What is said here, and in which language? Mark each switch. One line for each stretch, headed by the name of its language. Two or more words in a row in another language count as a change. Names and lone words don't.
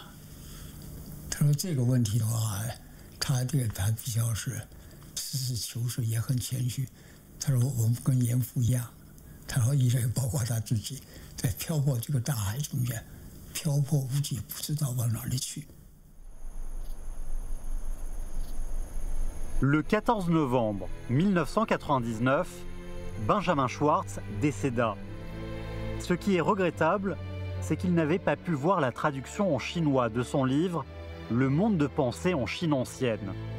Chinese: 他说这个问题的话，他比较是实事求是，也很谦虚。他说我们跟严复一样，他说一人包括他自己，在漂泊这个大海中间，漂泊无际，不知道往哪里去。
French: Le 14 novembre 1999, Benjamin Schwartz décéda. Ce qui est regrettable, c'est qu'il n'avait pas pu voir la traduction en chinois de son livre « Le monde de pensée en Chine ancienne ».